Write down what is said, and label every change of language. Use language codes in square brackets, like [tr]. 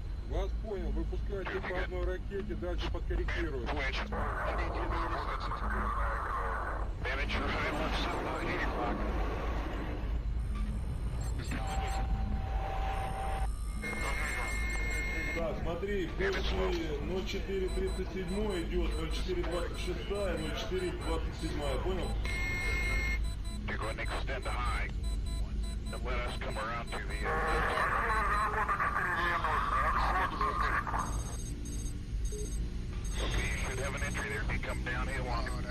[ru] Вас понял, выпускайте по одной ракете, дальше подкорректируем. [en] Twitch. I need you to be defensive. Bandit, you're high left side about 8 o'clock. [ru] Да, смотри, первый 0437 идет, 0426, 0427, понял? [en] You're going to extend the high. And let us come around to the Okay, you should have an entry there if you come downhill on it.